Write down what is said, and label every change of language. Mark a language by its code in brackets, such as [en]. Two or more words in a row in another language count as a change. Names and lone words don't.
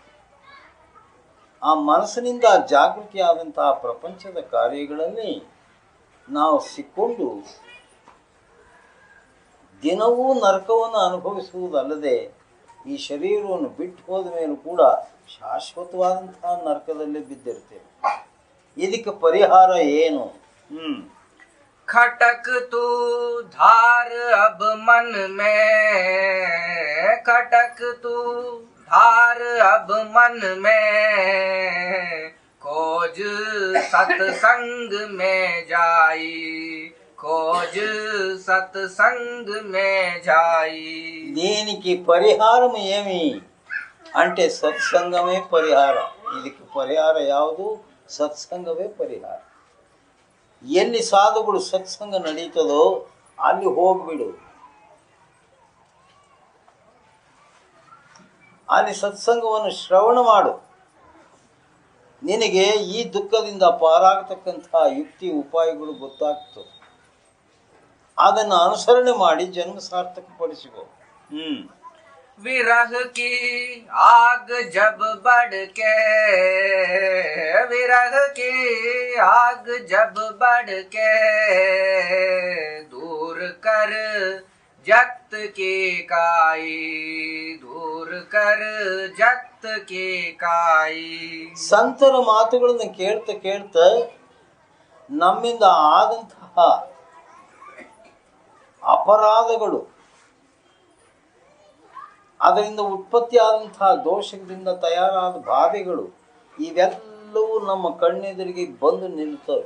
[kn] ಆ ಮನಸ್ಸಿನಿಂದ ಜಾಗೃತಿ ಆದಂತಹ ಪ್ರಪಂಚದ ಕಾರ್ಯಗಳಲ್ಲಿ ನಾವು ಸಿಕ್ಕೊಂಡು ದಿನವೂ ನರಕವನ್ನು ಅನುಭವಿಸುವುದಲ್ಲದೆ ಈ ಶರೀರವನ್ನು ಬಿಟ್ಟು ಹೋದ ಮೇಲೂ ಕೂಡ ಶಾಶ್ವತವಾದಂತಹ ನರಕದಲ್ಲಿ ಬಿದ್ದಿರ್ತೇವೆ. ಇದಕ್ಕೆ ಪರಿಹಾರ ಏನು? [hi] खटक तू धार अब मन में, खटक तू धार अब मन में, खोज सत्संग में जाई, खोज सत्संग में जाई. [te] దీనికి పరిహారం ఏమి అంటే సత్సంగమే పరిహార. [kn] ಇದಕ್ಕೆ ಪರಿಹಾರ ಯಾವುದು? ಸತ್ಸಂಗವೇ ಪರಿಹಾರ. ಎಲ್ಲಿ ಸಾಧುಗಳು ಸತ್ಸಂಗ ನಡೀತದೋ ಅಲ್ಲಿ ಹೋಗ್ಬಿಡು. ಅಲ್ಲಿ ಸತ್ಸಂಗವನ್ನು ಶ್ರವಣ ಮಾಡು. ನಿನಗೆ ಈ ದುಃಖದಿಂದ ಪಾರಾಗತಕ್ಕಂತಹ ಯುಕ್ತಿ ಉಪಾಯಗಳು ಗೊತ್ತಾಗ್ತದೆ. ಅದನ್ನು ಅನುಸರಣೆ ಮಾಡಿ ಜನ್ಮ ಸಾರ್ಥಕಪಡಿಸಿಕೋ. [hi] विरह की आग जब बढ़ के, विरह की आग जब बढ़ के, दूर कर जगत की काई, दूर कर जगत की काई. [kn] ಸಂತರ ಮಾತುಗಳನ್ನು ಕೇಳ್ತಾ ಕೇಳ್ತಾ ನಮ್ಮಿಂದ ಆದಂತಹ ಅಪರಾಧಗಳು, ಅದರಿಂದ ಉತ್ಪತ್ತಿಯಾದಂತಹ ದೋಷದಿಂದ ತಯಾರಾದ ಬಾಧೆಗಳು ಇವೆಲ್ಲವೂ ನಮ್ಮ ಕಣ್ಣೆದುರಿಗೆ ಬಂದು ನಿಲ್ತವೆ.